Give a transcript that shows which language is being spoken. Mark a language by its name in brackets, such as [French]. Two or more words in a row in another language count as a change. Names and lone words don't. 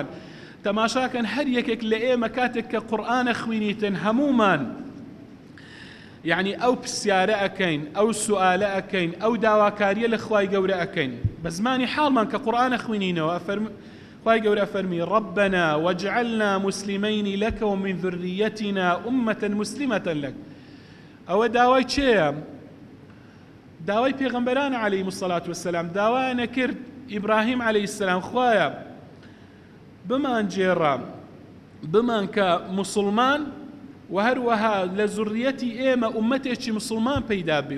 [Central Kurdish] تەماشاکەن هەر یەکێک لە ئێمە کاتێک کە قورئانە خوێنیتن هەمومان یعنی ئەو پرسیارە ئەکەین، ئەو سوئالە ئەکەین، ئەو داواکاریە لە خوای گەورە ئەکەین بە زمانی حاڵمان کە قورئانە خوێنینەوە. خوای گەورە فەرمی [Arabic] ربنا واجعلنا مسلمين لك ومن ذريتنا أمة مسلمة لك. [Central Kurdish] ئەوە داوای چێیە؟ داوای پێغەمبەرانە [Arabic] عەلەیهیمو سەڵات وەسەلام. [Central Kurdish] داوایانە کرد ئیبراهیم [Arabic] عەلەیهی سەلام [Central Kurdish] خوایە بمان جێڕە بمان کە موسڵمان و هەروەها لە زوڕیەتی ئێمە ئومەتێکی موسڵمان پەیدا بێ.